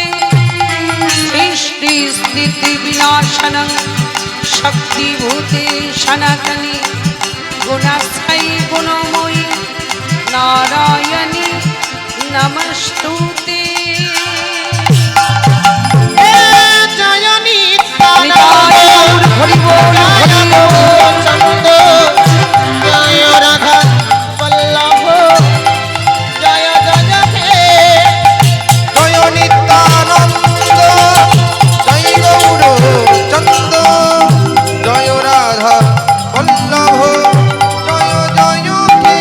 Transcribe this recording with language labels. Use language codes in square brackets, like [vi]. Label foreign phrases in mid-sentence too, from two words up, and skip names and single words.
[sa] सृष्टि स्थिति विनाशनं शक्तिभूते सनातनी गुणस्थयी गुणमयी नारायणी नमस्तुते। [bn] জয় নিতাই গৌর হরি বল হরি বল। চন্দ জয় রাধা বল্লভ জয় জয় হে। জয় নিত্যানন্দ জয় গৌর চন্দ জয় রাধা বল্লভ জয় জয় হে।